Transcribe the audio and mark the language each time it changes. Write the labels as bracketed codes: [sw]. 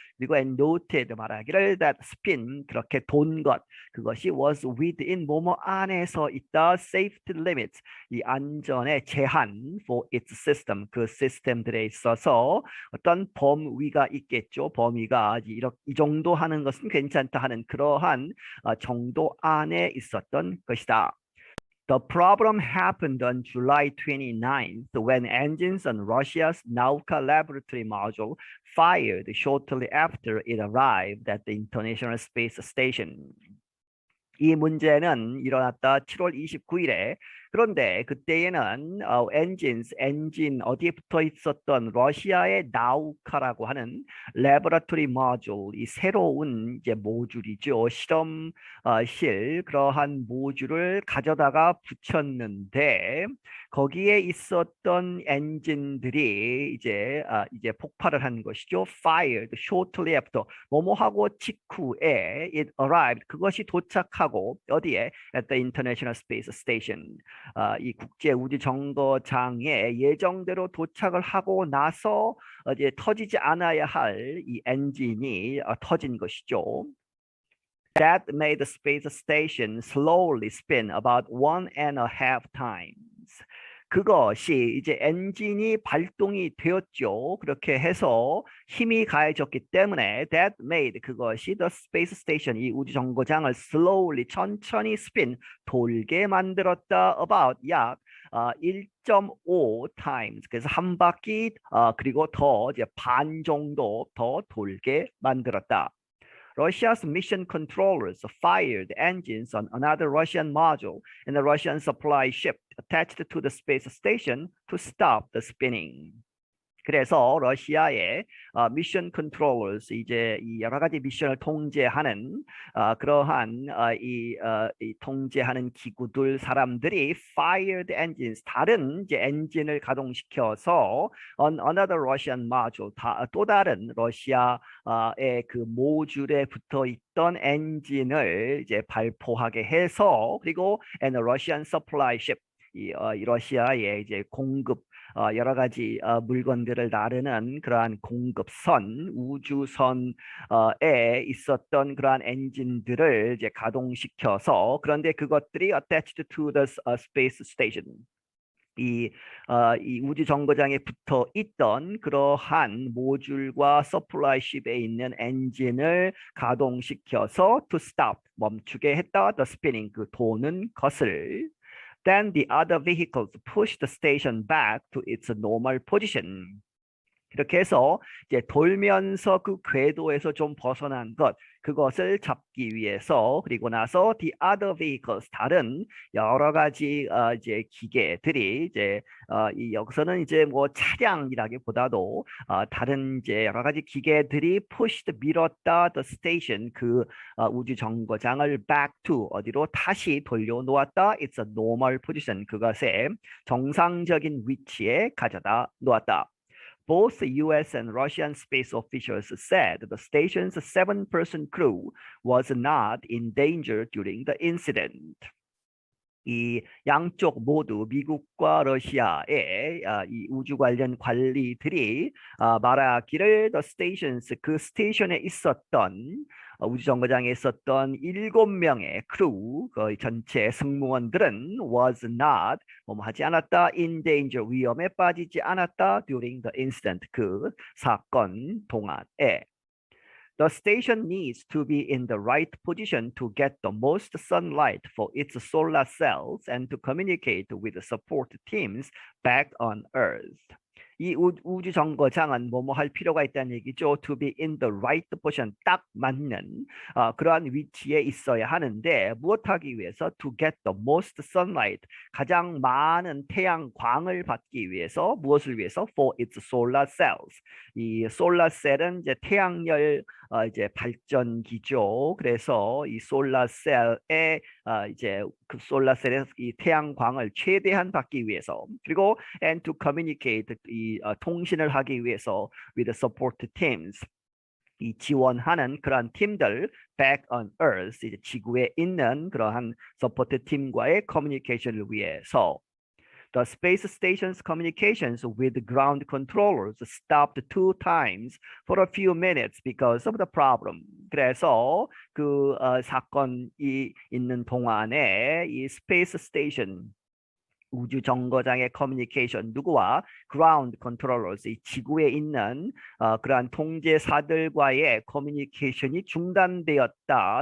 [ko] 그리고 [en] and noted [ko] 말하기를 [en] that spin [ko] 그렇게 돈 것 그것이 [en] was within [ko] 뭐뭐 안에서 있다 [en] safety limits [ko] 이 안전의 제한 [en] for its system [ko] 그 시스템들에 있어서 어떤 범위가 있겠죠. 범위가 이 정도 하는 것은 괜찮다 하는 그러한 정도 안에 있었던 것이다. [en] The problem happened on July 29th when engines on Russia's Nauka laboratory module fired shortly after it arrived at the International Space Station. [ko] 이 문제는 일어났다 7월 29일에 그런데 그때에는 엔진 어디에 붙어 있었던 러시아의 나우카라고 하는 레버러토리 모듈, 이 새로운 이제 모듈이죠. 실험실 그러한 모듈을 가져다가 붙였는데 거기에 있었던 엔진들이 이제 폭발을 한 것이죠. [en] Fired shortly after [ko] 뭐뭐하고 직후에 [en] it arrived [ko] 그것이 도착하고 어디에 [en] at the International Space Station [ko] 이 국제 우주 정거장에 예정대로 도착을 하고 나서 이제 터지지 않아야 할 이 엔진이 터진 것이죠. [en] That made the space station slowly spin about 1.5 times. [ko] 그것이 이제 엔진이 발동이 되었죠. 그렇게 해서 힘이 가해졌기 때문에 [en] that made [ko] 그것이 [en] the space station [ko] 이 우주 정거장을 [en] slowly [ko] 천천히 [en] spin [ko] 돌게 만들었다 [en] about [ko] 약 [en] 1.5 times [ko] 그래서 한 바퀴 그리고 더 이제 반 정도 더 돌게 만들었다. [en] Russia's mission controllers fired engines on another Russian module and a Russian supply ship attached to the space station to stop the spinning. [ko] 그래서 러시아의 미션 컨트롤러스 이제 이 여러 가지 미션을 통제하는 그러한 이 통제하는 기구들 사람들이 [en] fired engines [ko] 다른 이제 엔진을 가동시켜서 [en] on another Russian module [ko] 또 다른 러시아의 그 모듈에 붙어 있던 엔진을 이제 발포하게 해서 그리고 [en] and a Russian supply ship [ko] 이 러시아의 이제 공급 여러 가지 물건들을 나르는 그러한 공급선, 우주선에 있었던 그러한 엔진들을 이제 가동시켜서 그런데 그것들이 [en] attached to the space station. [ko] 이 우주 정거장에 붙어 있던 그러한 모듈과 서플라이쉽에 있는 엔진을 가동시켜서 [en] to stop [ko] 멈추게 했다. [en] the spinning [ko] 그 도는 것을. [en] Then the other vehicles push the station back to its normal position. [ko] 이렇게 해서 이제 돌면서 그 궤도에서 좀 벗어난 그것을 잡기 위해서 그리고 나서 [en] the other vehicles [ko] 다른 여러 가지 이제 기계들이 이제 이 여기서는 이제 뭐 차량이라기보다도 다른 이제 여러 가지 기계들이 [en] pushed [ko] 밀었다 [en] the station [ko] 그 우주 정거장을 [en] back to [ko] 어디로 다시 돌려놓았다 [en] it's a normal position [ko] 그것의 정상적인 위치에 가져다 놓았다. [en] Both the US and Russian space officials said the station's 7-person crew was not in danger during the incident. [ko] 이 양쪽 모두 미국과 러시아의 이 우주 관련 관리들이 말하기를 [en] the stations [ko] 그 스테이션에 있었던 우주 정거장에 있었던 7명의 크루 그 전체 승무원들은 [en] was not [ko] 하지 않았다 [en] in danger [ko] 위험에 빠지지 않았다 [en] during the incident [ko] 그 사건 동안에. [en] The station needs to be in the right position to get the most sunlight for its solar cells and to communicate with the support teams back on Earth. [ko] 이 우주 정거장은 뭐뭐 할 필요가 있다는 얘기죠. [en] To be in the right position, [ko] 딱 맞는 그러한 위치에 있어야 하는데 무엇하기 위해서? [en] To get the most sunlight, [ko] 가장 많은 태양광을 받기 위해서 무엇을 위해서? [en] For its solar cells. [ko] 이 솔라 셀은 이제 태양열 이제 발전기죠. 그래서 이 솔라 셀에 이제 그 솔라 셀에서 이 태양광을 최대한 받기 위해서 그리고 [en] and to communicate [ko] 이 통신을 하기 위해서 [en] with the support teams [ko] 이 지원하는 그러한 팀들 [en] back on Earth [ko] 이제 지구에 있는 그러한 서포트 팀과의 커뮤니케이션을 위해서. [en] The space station's communications with ground controllers stopped 2 times for a few minutes because of the problem. [ko] 그래서 그 사건이 있는 동안에 이 스페이스 스테이션 우주 정거장의 커뮤니케이션 누구와 [en] ground controllers [ko] 이 지구에 있는 그러한 통제사들과의 커뮤니케이션이 중단되었다.